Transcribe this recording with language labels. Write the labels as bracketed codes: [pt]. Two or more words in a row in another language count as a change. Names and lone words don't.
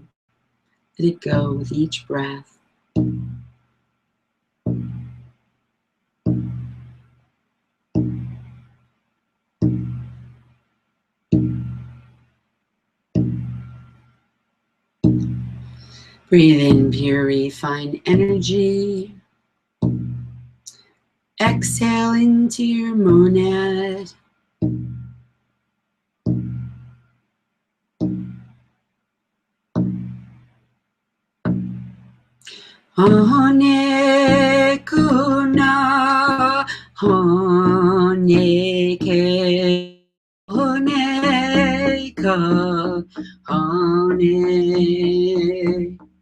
[en] Let it go with each breath. Breathe in pure refined energy. Exhale into your monad. Hone kuna, hone ke, hone ka, hone.